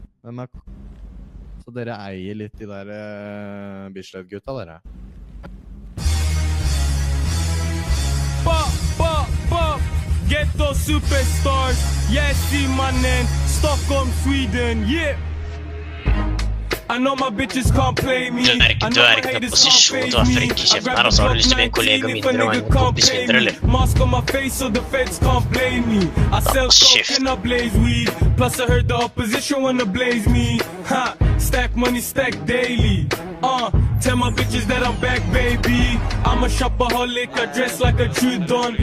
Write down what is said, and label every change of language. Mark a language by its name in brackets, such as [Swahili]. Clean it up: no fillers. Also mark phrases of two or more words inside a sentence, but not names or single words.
[Norwegian] Hvem er Så dere eier litt de der Bislett-gutta, dere? [English] Ghetto superstars, yes, see my name, Stockholm, Sweden, yeah. I know my bitches can't play me. [Norwegian] Du er ikke i posisjon til å være frekk i kjeften her, og så har du lyst til å bli en kollega mindre og en kompis mindre, eller? [English] Mask on my face so the feds can't blame me. I sell coke and I blaze weed. Plus I heard the opposition wanna blaze me. Ha, stack money, stack daily. Tell my bitches that I'm back, baby. I'm a shopaholic, I dress like a true don.